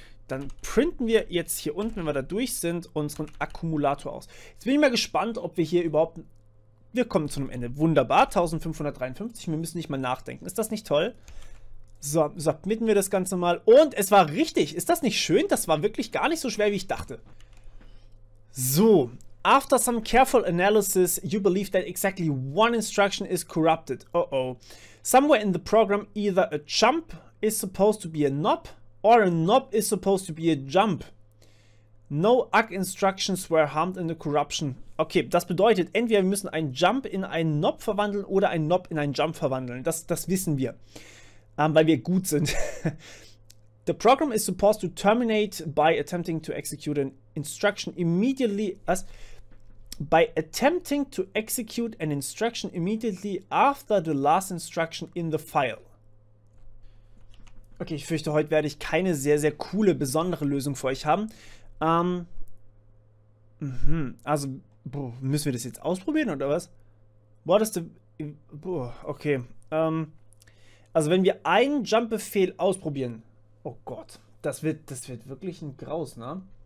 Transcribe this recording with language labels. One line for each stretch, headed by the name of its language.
German: Dann printen wir jetzt hier unten, wenn wir da durch sind, unseren Akkumulator aus. Jetzt bin ich mal gespannt, ob wir hier überhaupt... Wir kommen zu einem Ende. Wunderbar, 1553. Wir müssen nicht mal nachdenken. Ist das nicht toll? So, submitten wir das Ganze mal. Und es war richtig. Ist das nicht schön? Das war wirklich gar nicht so schwer, wie ich dachte. So.
English: After some careful analysis, you believe that exactly one instruction is corrupted. Uh-oh. Somewhere in the program, either a jump is supposed to be a knob, or a knob is supposed to be a jump. No ACK instructions were harmed in the corruption.
German: Okay, das bedeutet, entweder wir müssen einen Jump in einen Knob verwandeln oder einen Knob in einen Jump verwandeln. Das wissen wir, weil wir gut sind.
English: The program is supposed to terminate by attempting to execute an instruction immediately by attempting to execute an instruction immediately after the last instruction in the file.
German: Okay, ich fürchte, heute werde ich keine sehr, sehr coole, besondere Lösung für euch haben. Also, müssen wir das jetzt ausprobieren oder was?
English: What is the...
German: Okay. Also, wenn wir einen Jump-Befehl ausprobieren... Oh Gott, das wird wirklich ein Graus, ne?